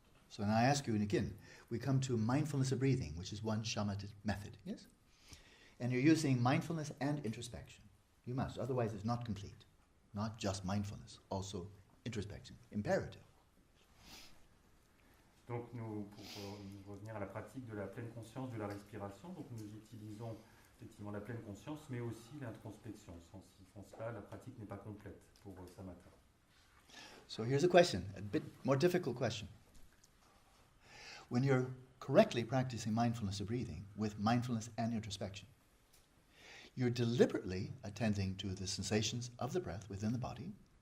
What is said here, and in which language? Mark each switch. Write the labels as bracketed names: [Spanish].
[English] So now I ask you, and again, we come to mindfulness of breathing, which is one shamatha method, yes? And you're using mindfulness and introspection. You must, otherwise it's not complete. Not just mindfulness, also introspection, imperative. [French] Donc pour revenir à la pratique de la pleine conscience de la respiration, donc nous utilisons effectivement la pleine conscience, mais aussi l'introspection. Sans cela, la pratique n'est pas complète pour samatha. [English] So here's a question, a bit more difficult question. When you're correctly practicing mindfulness of breathing with mindfulness and introspection, you're deliberately attending to the sensations of the breath within the body.